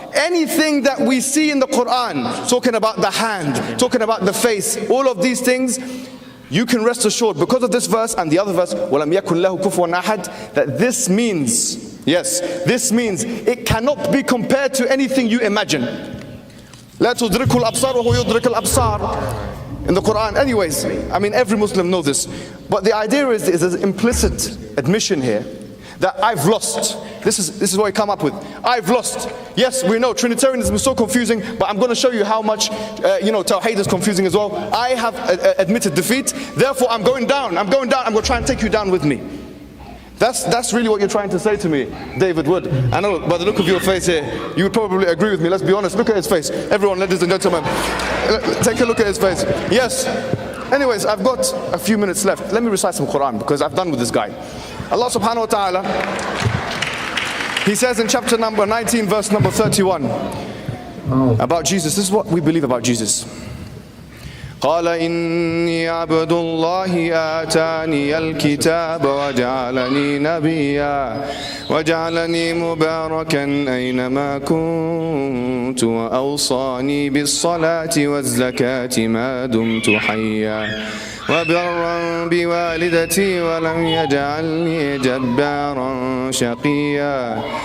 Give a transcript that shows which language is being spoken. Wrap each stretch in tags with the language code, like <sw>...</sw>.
<en>Anything that we see in the Quran, talking about the hand, talking about the face, all of these things, you can rest assured, because of this verse and the other verse,</en> <ar>وَلَمْ يَكُنْ لَهُ كُفُوًا أَحَدٍ,</ar> <en>that this means, yes, this means it cannot be compared to anything you imagine.</en> <ar>لَا تُدْرِكُ الْأَبْصَارُ وَهُوَ يُدْرِكُ الْأَبْصَارُ</ar> <en>in the Quran. Anyways, I mean every Muslim knows this, but the idea is an implicit admission here that I've lost. This is what I come up with. I've lost. Yes, we know Trinitarianism is so confusing, but I'm going to show you how much Tawheed is confusing as well. I have admitted defeat, therefore I'm going down. I'm going to try and take you down with me. That's really what you're trying to say to me, David Wood. I know, by the look of your face here, you would probably agree with me. Let's be honest. Look at his face. Everyone, ladies and gentlemen, take a look at his face. Yes. Anyways, I've got a few minutes left. Let me recite some Quran, because I've done with this guy. Allah subhanahu wa ta'ala, he says in chapter number 19, verse number 31, about Jesus. This is what we believe about Jesus.</en> <ar>قال إني عبد الله آتاني الكتاب وجعلني نبيا وجعلني مباركا أينما كنت وأوصاني بالصلاة والزكاة ما دمت حيا وبرا بوالدتي ولم يجعلني جبارا شقيا</ar>